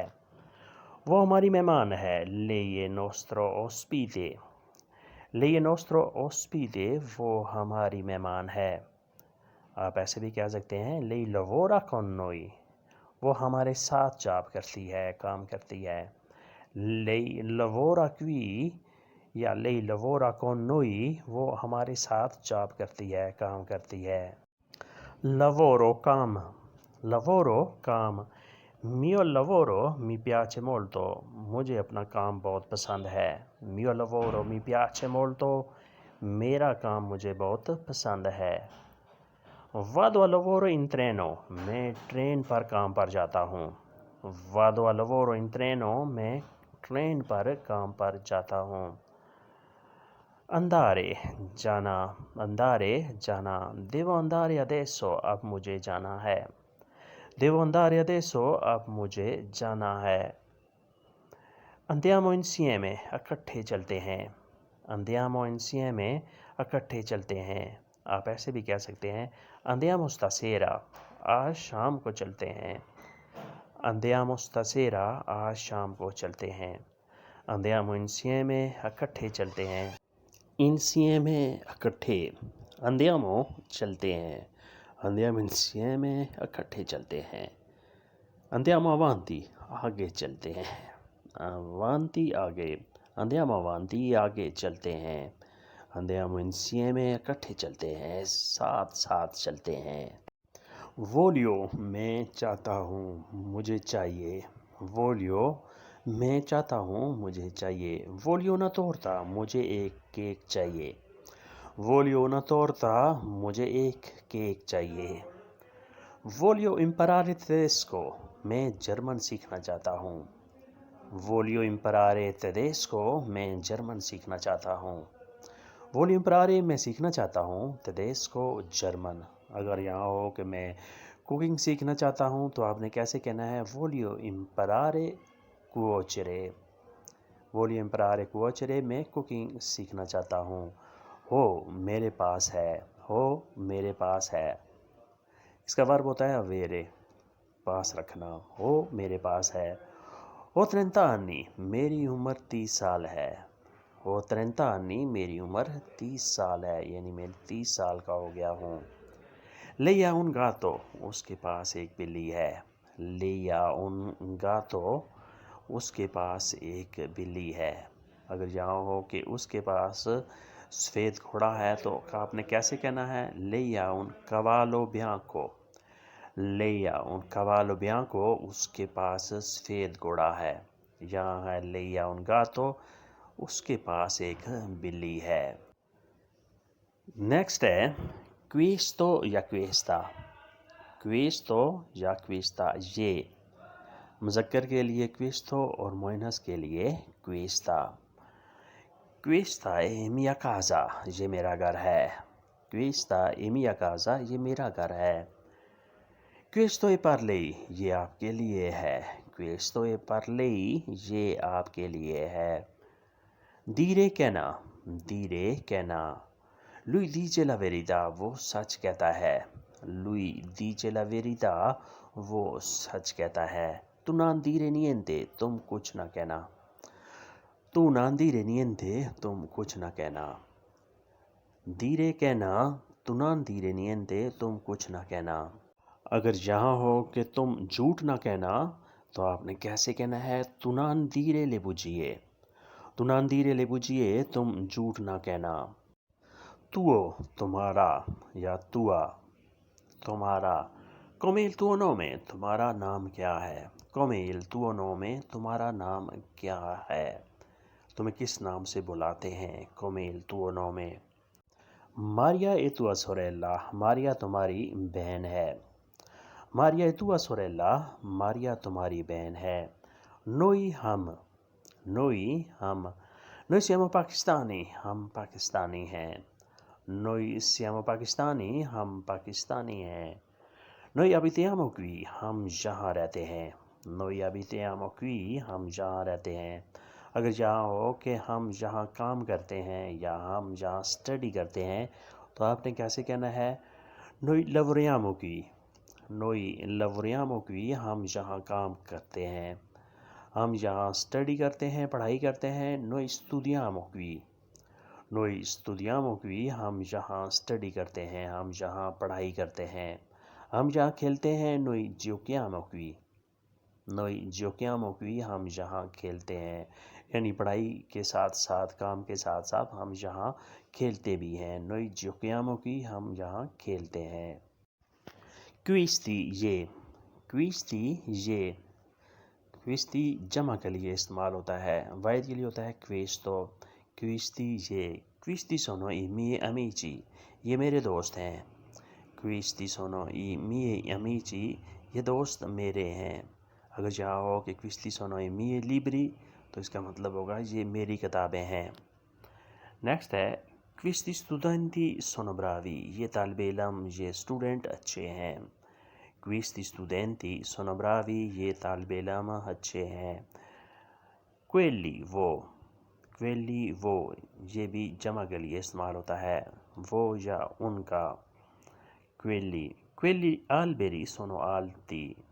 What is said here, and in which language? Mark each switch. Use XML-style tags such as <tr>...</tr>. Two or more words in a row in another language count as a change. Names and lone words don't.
<ur>وہ ہماری مہمان ہے.</ur> <it>lei è nostro ospite. lei è nostro ospite,</it> <ur>وہ ہماری مہمان ہے. آپ ایسے بھی کہہ سکتے ہیں</ur> <it>lei lavora con noi,</it> <ur>وہ ہمارے ساتھ جاب کرتی ہے، کام کرتی ہے.</ur> <it>lei lavora qui या lei lavora con noi,</it> <ur>وہ ہمارے ساتھ جاب کرتی ہے، کام کرتی ہے.</ur> <it>lavoro काम। lavoro काम। mio lavoro mi piace molto,</it> <ur>مجھے اپنا کام بہت پسند ہے.</ur> <it>mio lavoro mi piace molto,</it> <ur>میرا کام مجھے بہت پسند ہے.</ur> <it>vado al lavoro in treno,</it> <ur>میں ٹرین پر کام پر جاتا ہوں.</ur> <it>vado al lavoro in treno,</it> <ur>میں ٹرین پر کام پر جاتا ہوں.</ur> <it>andare जाना। andare जाना। devo andare adesso,</it> <ur>اب مجھے جانا ہے.</ur> <it>devo andare adesso,</it> <ur>اب مجھے جانا ہے.</ur> <it>andiamo insieme,</it> <ur>اکٹھے چلتے ہیں.</ur> <it>andiamo insieme,</it> <ur>اکٹھے چلتے ہیں. آپ ایسے بھی کہہ سکتے ہیں</ur> <it>andiamo stasera,</it> <ur>آج شام کو چلتے ہیں.</ur> <it>andiamo stasera,</it> <ur>آج شام کو چلتے ہیں.</ur> <it>Andiamo insieme</it> <ur>اکٹھے چلتے ہیں. Insieme इकट्ठे. Andiamo چلتے ہیں.</ur> <it>Andiamo insieme</it> <ur>اکٹھے چلتے ہیں.</ur> <it>Andiamo avanti</it> <ur>آگے چلتے ہیں. Avanti आगे.</ur> <it>Andiamo avanti</it> <ur>آگے چلتے ہیں.</ur> <it>Andiamo insieme</it> <ur>اکٹھے چلتے ہیں. ساتھ ساتھ چلتے ہیں. Voglio میں چاہتا ہوں مجھے چاہیے. Voglio میں چاہتا ہوں مجھے چاہیے.</ur> <it>Voglio una torta</it> <ur>مجھے ایک کیک چاہیے.</ur> <it>Voglio una torta</it> <ur>مجھے ایک کیک چاہیے.</ur> <it>Voglio imparare tedesco</it> <ur>میں جرمن سیکھنا چاہتا ہوں.</ur> <it>Voglio imparare tedesco</it> <ur>میں جرمن سیکھنا چاہتا ہوں.</ur> <it>Voglio imparare</it> <ur>میں سیکھنا چاہتا ہوں. Tedesco जर्मन. اگر یہاں ہو کہ میں کوکنگ سیکھنا چاہتا ہوں تو آپ نے کیسے کہنا ہے?</ur> <it>Voglio imparare cuocere. Voglio imparare cuocere</it> <ur>میں کوکنگ سیکھنا چاہتا ہوں. हो میرے پاس ہے. हो میرے پاس ہے. اس کا ورب ہوتا ہے avere, پاس رکھنا. हो میرے پاس ہے.</ur> <it>Ho 30 anni</it> <ur>میری عمر 30 سال ہے.</ur> <it>Ho 30 anni</it> <ur>میری عمر 30 سال ہے، یعنی میں 30 سال کا ہو گیا ہوں.</ur> <it>Lei ha un gatto</it> <ur>اس کے پاس ایک بلی ہے.</ur> <it>Lei ha un gatto</it> <ur>اس کے پاس ایک بلی ہے. اگر یہاں ہو کہ اس کے پاس سفید گھوڑا ہے تو آپ نے کیسے کہنا ہے?</ur> <it>Lei ha un cavallo bianco. Lei ha un cavallo bianco</it> <ur>اس کے پاس سفید گھوڑا ہے. یہاں ہے</ur> <it>Lei ha un gatto</it> <ur>اس کے پاس ایک بلی ہے. نیکسٹ ہے questo या questa.</ur> <it>Questo या questa.</it> <ur>یہ مذکر کے لیے questo اور مؤنث کے لیے questa.</ur> <it>Questa è mia casa</it> <ur>یہ میرا گھر ہے.</ur> <it>Questa è mia casa</it> <ur>یہ میرا گھر ہے.</ur> <it>Questo è per lei</it> <ur>یہ آپ کے لیے ہے.</ur> <it>Questo è per lei</it> <ur>یہ آپ کے لیے ہے.</ur> <it>Dire कहना. Dire कहना. Lui dice la verità</it> <ur>وہ سچ کہتا ہے.</ur> <it>Lui dice la verità</it> <ur>وہ سچ کہتا ہے.</ur> <it>Tu non dire niente</it> <ur>تم کچھ نہ کہنا.</ur> <it>Tu non dire niente</it> <ur>تم کچھ نہ کہنا.</ur> <it>Dire कहना. Tu non dire niente</it> <ur>تم کچھ نہ کہنا. اگر یہاں ہو کہ تم جھوٹ نہ کہنا تو آپ نے کیسے کہنا ہے?</ur> <it>Tu non dire le bugie. Tu non dire le bugie</it> <ur>تم جھوٹ نہ کہنا. Tuo تمہارا یا tua तुम्हारा.</ur> <it>Come il tuo nome</it> <ur>تمہارا نام کیا ہے?</ur> <it>Come il tuo nome</it> <ur>تمہارا نام کیا ہے? تمہیں کس نام سے بلاتے ہیں?</ur> <it>Come il tuo nome. Maria è tua sorella.</it> <ur>Maria تمہاری بہن ہے.</ur> <it>Maria è tua sorella.</it> <ur>Maria تمہاری بہن ہے.</ur> <it>Noi हम. Noi हम. Noi siamo pakistani.</it> <ur>ہم پاکستانی ہیں.</ur> <it>Noi siamo pakistani.</it> <ur>ہم پاکستانی ہیں.</ur> <it>Noi abitiamo qui.</it> <ur>ہم یہاں رہتے ہیں.</ur> <it>Noi abitiamo qui.</it> <ur>ہم یہاں رہتے ہیں. اگر یہاں ہو کہ ہم یہاں کام کرتے ہیں یا ہم یہاں اسٹڈی کرتے ہیں تو آپ نے کیسے کہنا ہے?</ur> <it>Noi lavoriamo qui. Noi lavoriamo qui.</it> <ur>ہم یہاں کام کرتے ہیں. ہم یہاں اسٹڈی کرتے ہیں، پڑھائی کرتے ہیں.</ur> <it>Noi studiamo qui. Noi studiamo qui.</it> <ur>ہم یہاں اسٹڈی کرتے ہیں، ہم یہاں پڑھائی کرتے ہیں. ہم یہاں کھیلتے ہیں.</ur> <it>Noi giochiamo qui. Noi giochiamo qui.</it> <ur>ہم یہاں کھیلتے ہیں، یعنی پڑھائی کے ساتھ ساتھ، کام کے ساتھ ساتھ ہم یہاں کھیلتے بھی ہیں.</ur> <it>Noi giochiamo qui.</it> <ur>ہم یہاں کھیلتے ہیں. Questi ये. Questi ये. Questi جمع کے لیے استعمال ہوتا ہے. واحد کے لیے ہوتا ہے questo. Questi ये.</ur> <it>Questi sono i miei amici.</it> <ur>یہ میرے دوست ہیں.</ur> <it>Questi sono i miei amici.</it> <ur>یہ دوست میرے ہیں۔ اگر یہاں ہو کہ</ur> <it>questi sono i miei libri</it> <ur>تو اس کا مطلب ہوگا یہ میری کتابیں ہیں. نیکسٹ ہے</ur> <it>questi studenti sono bravi.</it> <ur>یہ طالب علم، یہ اسٹوڈنٹ اچھے ہیں.</ur> <it>Questi studenti sono bravi.</it> <ur>یہ طالب علم اچھے ہیں. Quelli वो.</ur> <it>Quelli वो.</it> <ur>یہ بھی جمع کے لیے استعمال ہوتا ہے، وہ یا ان کا.</ur> <it>Quelli. Quelli alberi sono alti.</it>